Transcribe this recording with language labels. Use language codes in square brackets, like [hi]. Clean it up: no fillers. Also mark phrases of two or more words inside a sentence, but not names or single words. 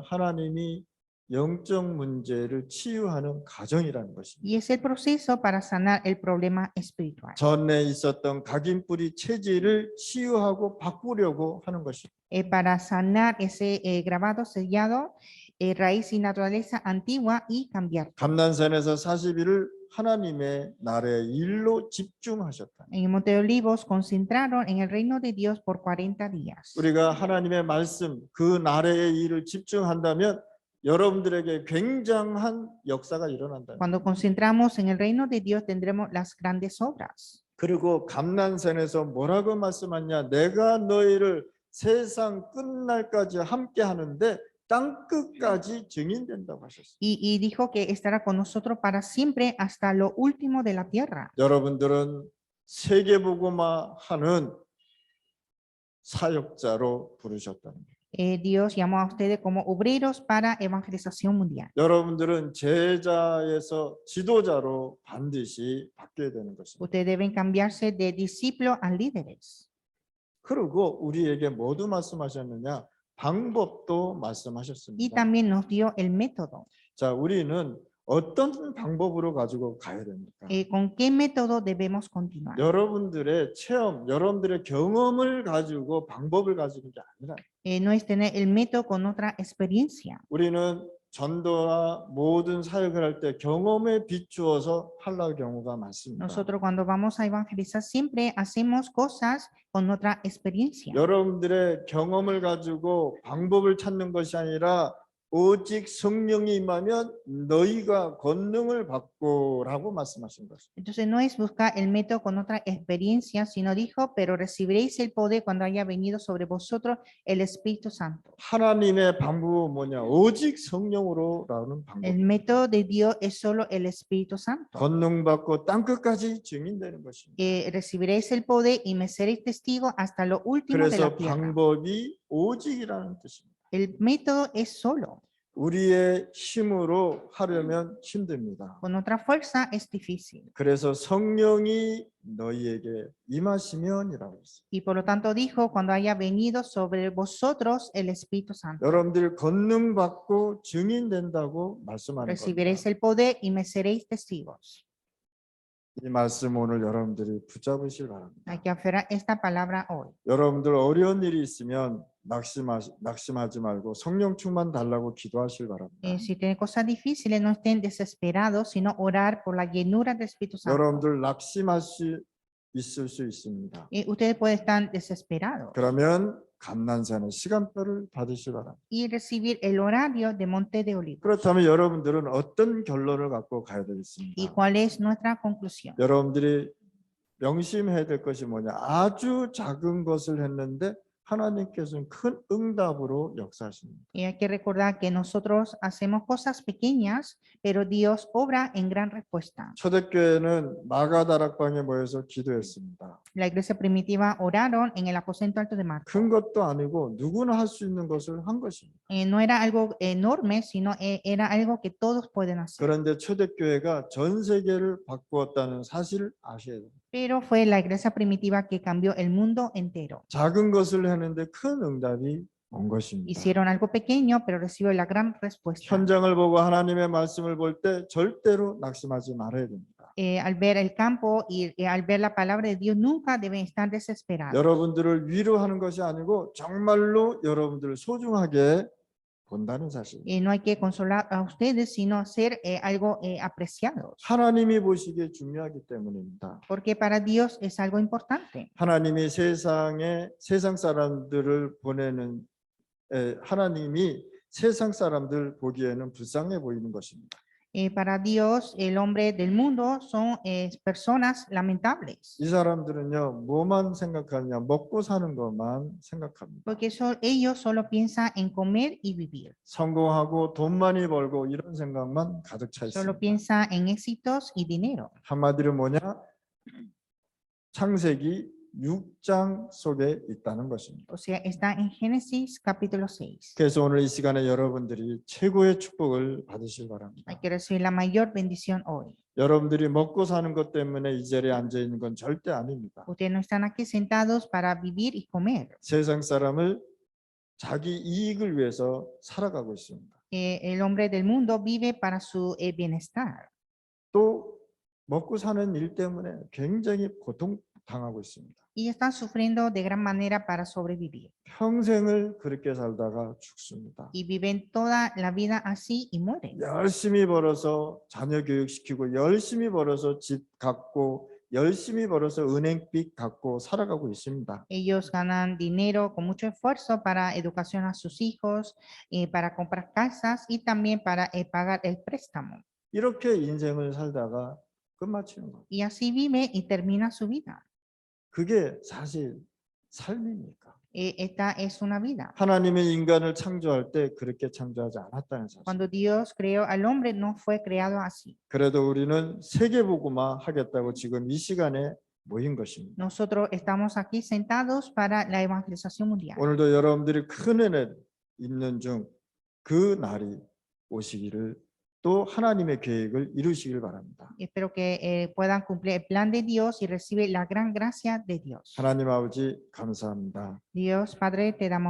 [ko] 하나님이 영적 문제를 치유하는 과정이라는 것입니다. [es] Y es el proceso para sanar el problema espiritual. [ko] 전에 있었던 각인뿌리 체질을 치유하고 바꾸려고 하는 것입니다. [es] Para sanar ese grabado sellado, raíz y naturaleza antigua y cambiar. [ko] 감난산에서 40일을 하나님의 나라의 일로 집중하셨다. [es] En el Monte de Olivos concentraron en el reino de Dios por 40 días. [ko] 우리가 하나님의 말씀, 그 나라의 일을 집중한다면 여러분들에게 굉장한 역사가 일어난다. [es] Cuando concentramos en el reino de Dios tendremos las grandes obras. [ko] 그리고 감난산에서 뭐라고 말씀하냐? 내가 너희를 세상 끝날까지 함께 하는데 땅 끝까지 증인된다고 하셨어요. [es] Y dijo que estará con nosotros para siempre hasta lo último de la tierra. [ko] 여러분들은 세계복음화 하는 사역자로 부르셨다는 거예요. [es] Dios llamó a ustedes como obreros para evangelización mundial. [ko] 여러분들은 제자에서 지도자로 반드시 바뀌어야 되는 것입니다. [es] Ustedes deben cambiarse de discípulos a líderes. [ko] 그리고 우리에게 모두 말씀하셨느냐? 방법도 [es] Y [ko] 말씀하셨습니다. [es] también nos dio el método. [ko] 자, 우리는 어떤 방법으로 가지고 가야 됩니까? [es] ¿Con qué método debemos continuar? [ko] 여러분들의 체험, 여러분들의 경험을 가지고 방법을 가지는 게 아니라 [es] No es tener el método con otra experiencia. [ko] 우리는 전도와 모든 사역을 할 때 경험에 비추어서 하려는 경우가 많습니다. [es] Nosotros cuando vamos a evangelizar siempre hacemos cosas con otra experiencia. [ko] 여러분들의 경험을 가지고 방법을 찾는 것이 아니라 오직 성령이 임하면 너희가 권능을 받고라고 말씀하신 것입니다. [es] Entonces no es buscar el método con otra experiencia, sino dijo, pero recibiréis el poder cuando haya venido sobre vosotros el Espíritu Santo. [ko] 하나님의 방법은 뭐냐? 오직 성령으로라는 방법. [es] El método de Dios es solo el Espíritu Santo. [ko] 권능 받고 땅 끝까지 증인되는 것입니다. [es] Recibiréis el poder y me seréis testigos hasta lo último de la [ko] 그래서 [es] tierra. [ko] 방법이 오직이라는 뜻입니다. [es] El método es solo. [ko] 우리의 힘으로 하려면 힘듭니다. [es] Con otra fuerza es difícil. [ko] 그래서 성령이 너희에게 임하시면이라고 했어요. [es] Y por lo tanto dijo, cuando haya venido sobre vosotros el Espíritu Santo. [ko] 여러분들 권능 받고 증인된다고 말씀하는 [es] Recibiréis [ko] 겁니다. [es] el poder y me seréis testigos. [ko] 이 말씀 오늘 여러분들이 붙잡으실 바랍니다. [es] Hay que aferrar esta palabra hoy. [ko] 여러분들 어려운 일이 있으면 낙심하지 말고 성령 충만 달라고 기도하실 바랍니다. [es] Si tienen cosas difíciles, no estén desesperados, sino orar por la llenura del Espíritu Santo. [ko] 여러분들 낙심할 수 있을 수 있습니다. [es] Ustedes pueden estar desesperados [ko] 그러면 감난산의 시간표를 받으실 바랍니다. [es] y recibir el horario de Monte de Olivos. [ko] 그렇다면 여러분들은 어떤 결론을 갖고 가야 [es] ¿Y [ko] 되겠습니까? [es] cuál es nuestra conclusión? [ko] 여러분들이 명심해야 될 것이 뭐냐? 아주 작은 것을 했는데 하나님께서는 큰 응답으로 역사하십니다. [es] Y hay que recordar que nosotros hacemos cosas pequeñas, pero Dios obra en gran respuesta. [ko] 초대교회는 마가다락방에 모여서 기도했습니다. [es] La iglesia primitiva oraron en el aposento alto de Marcos. [ko] 큰 것도 아니고 누구나 할 수 있는 것을 한 것입니다. [es] No era algo enorme, sino era algo que todos pueden hacer. [ko] 그런데 초대교회가 전 세계를 바꾸었다는 사실을 아셔야 됩니다. [es] Pero fue la iglesia primitiva que cambió el mundo entero. [ko] 작은 것을 했는데 큰 응답이 온 것입니다. [es] Hicieron algo pequeño, pero recibió la gran respuesta. [ko] 현장을 보고 하나님의 말씀을 볼 때 절대로 낙심하지 말아야 됩니다. [es] Al ver el campo y al ver la palabra de Dios, nunca deben estar desesperados. [ko] 여러분들을 위로하는 것이 아니고 정말로 여러분들을 소중하게 본다는 사실. [es] No hay que consolar a ustedes, sino ser algo apreciados. [ko] 하나님이 보시기에 중요하기 때문입니다. [es] Porque para Dios es algo importante. [ko] 하나님이 세상 사람들을 보내는 하나님이 세상 사람들 보기에는 불쌍해 보이는 것입니다. [es] Para Dios, el hombre del mundo son personas lamentables. [ko] 이 사람들은요, 뭐만 생각하냐? 먹고 사는 것만 생각합니다. [es] Porque ellos solo piensan en comer y vivir. [ko] 성공하고 돈 많이 벌고 이런 생각만 가득 차 [es] Solo [ko] 있습니다. [es] piensan en éxitos y dinero. [ko] 한마디로 뭐냐? 창세기 6장 속에 있다는 것입니다. [es] O sea, está en Génesis capítulo 6. [ko] 그래서 오늘 이 시간에 여러분들이 최고의 축복을 받으실 [es] Hay [ko] 바랍니다. [es] que recibir la mayor bendición hoy. [ko] 여러분들이 먹고 사는 것 때문에 이 자리에 앉아 있는 건 절대 아닙니다. [es] Ustedes no están aquí sentados para vivir y comer. [ko] 세상 사람을 자기 이익을 위해서 살아가고 있습니다. [es] El hombre del mundo vive para su bienestar. [ko] 또 먹고 사는 일 때문에 굉장히 고통당하고 있습니다. [es] Y están sufriendo de gran manera para sobrevivir. [ko] 평생을 그렇게 살다가 죽습니다. [es] Y viven toda la vida así y mueren. [ko] 열심히 벌어서 자녀 교육시키고 열심히 벌어서 집 갚고 열심히 벌어서 은행빚 갚고 살아가고 있습니다. [es] Ellos ganan dinero con mucho esfuerzo para educación a sus hijos, para comprar casas y también para pagar el préstamo. [ko] 이렇게 인생을 살다가 끝마치는 거예요. [es] Y así vive y termina su vida. [ko] 그게 사실 삶입니까? [es] Esta es una vida. [ko] 하나님의 인간을 창조할 때 그렇게 창조하지 않았다는 사실. [es] Cuando Dios creó al hombre, no fue creado así. [ko] 그래도 우리는 세계복음화 하겠다고 지금 이 시간에 모인 것입니다. [es] Nosotros estamos aquí sentados para la evangelización mundial. [ko] 오늘도 여러분들이 큰 은혜 있는 중 그 날이 오시기를 또 하나님의 계획을 이루시길 바랍니다. [es] Espero que puedan cumplir el plan de Dios y recibir la gran gracia de Dios. [ko] 하나님 아버지 감사합니다. [es] Dios Padre, te damos